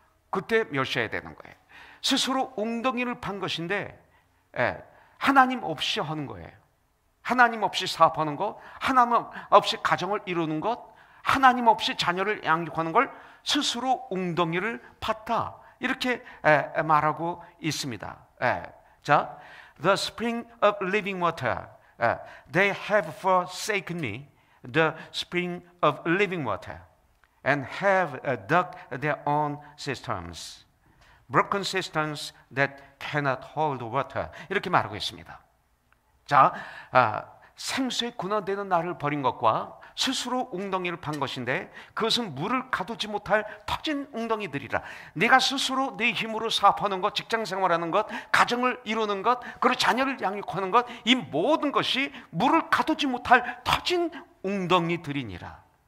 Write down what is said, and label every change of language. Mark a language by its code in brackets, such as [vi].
[ko] 그때 멸시해야 되는 거예요. 스스로 웅덩이를 판 것인데 하나님 없이 하는 거예요. 하나님 없이 사업하는 것, 하나님 없이 가정을 이루는 것, 하나님 없이 자녀를 양육하는 걸 스스로 웅덩이를 팠다. 이렇게 말하고 있습니다. [en] 자, the spring of living water, they have forsaken me, the spring of living water, and have dug their own cisterns, broken cisterns that cannot hold water. [ko] 이렇게 말하고 있습니다. 자, 생수에 근원되는 나를 버린 것과 스스로 웅덩이를 판 것인데 그것은 물을 가두지 못할 터진 웅덩이들이라. 네가 스스로 네 힘으로 사업하는 것, 직장생활하는 것, 가정을 이루는 것, 그리고 자녀를 양육하는 것, 이 모든 것이 물을 가두지 못할 터진 웅덩이들이니라.